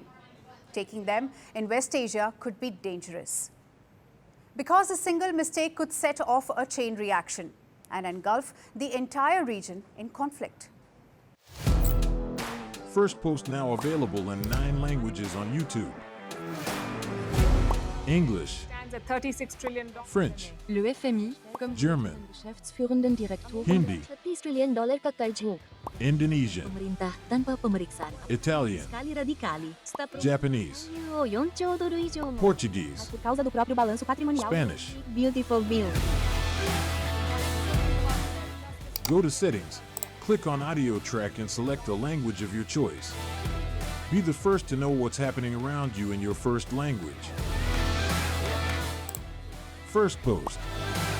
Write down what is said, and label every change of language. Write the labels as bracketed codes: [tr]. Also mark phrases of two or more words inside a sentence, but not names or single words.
[en] Taking them in West Asia could be dangerous, because a single mistake could set off a chain reaction and engulf the entire region in conflict. Firstpost now available in 9 languages on YouTube. English, Stands at $36 trillion. French, [fr] Le FMI, comme [en] German, [de] Geschäftsführenden Direktor [en] Hindi, $30 trillion ka karj mo. Indonesian, [id] Pemerintah tanpa pemeriksaan. [en] Italian, Sekali radikali. Japanese, [ja] 4兆ドル以上も [en] Portuguese, [pt] por causa do próprio balanço patrimonial. [en] Spanish. Beautiful bill. Go to Settings, click on Audio Track and select a language of your choice. Be the first to know what's happening around you in your first language. Firstpost.